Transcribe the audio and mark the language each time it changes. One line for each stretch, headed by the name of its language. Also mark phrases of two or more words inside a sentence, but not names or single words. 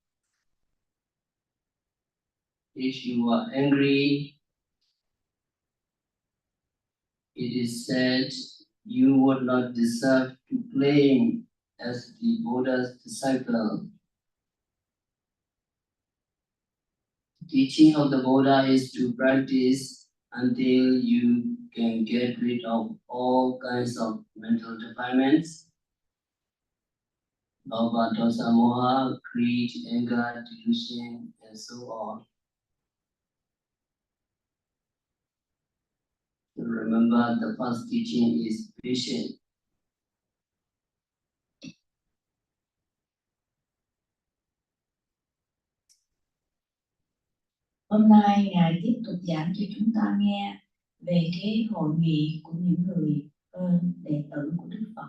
English: If you are angry, it is said you would not deserve to claim as the Buddha's disciple. The teaching of the Buddha is to practice until you can get rid of all kinds of mental defilements,
Pali: Bhava, dosa, moha,
English: greed, anger, delusion, and so on. Remember, the first teaching is patience.
Vietnamese: Hôm nay Ngài tiếp tục giảng cho chúng ta nghe về cái hội nghị của những người đệ tử của Đức Phật.